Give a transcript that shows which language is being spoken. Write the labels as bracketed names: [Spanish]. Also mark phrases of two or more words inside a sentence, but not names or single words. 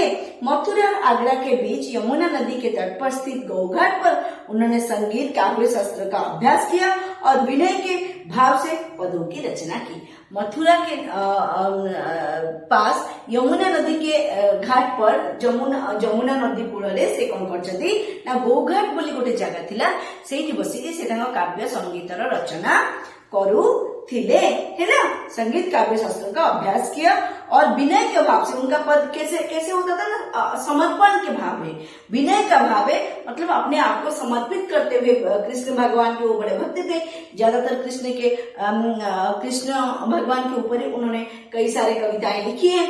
[Hindi] मथुरा और आगरा के बीच यमुना नदी के तट पर स्थित गौघाट पर उन्होंने संगीत काव्य शास्त्र का अभ्यास किया और विनय के भाव से पदों की रचना की। मथुरा के पास यमुना नदी के घाट पर [Odia] ଯମୁନା ନଦୀ କୂଳରେ ସେ କଣ କରିଛନ୍ତି ନା ଗୌଘାଟ ବୋଲି ଗୋଟେ ଜାଗା ଥିଲା, ସେଇଠି ବସିକି ସେ ତାଙ୍କ କାବ୍ୟ ସଙ୍ଗୀତର ରଚନା କରୁଥିଲେ, [Hindi] है ना। संगीत काव्य शास्त्र का अभ्यास किया और विनय के भाव से उनका पद कैसे होता था ना? समर्पण के भाव में, विनय का भाव है, मतलब अपने आप को समर्पित करते हुए। कृष्ण भगवान के वो बड़े भक्त थे, ज्यादातर कृष्ण भगवान के ऊपर उन्होंने कई सारे कविताएं लिखी है।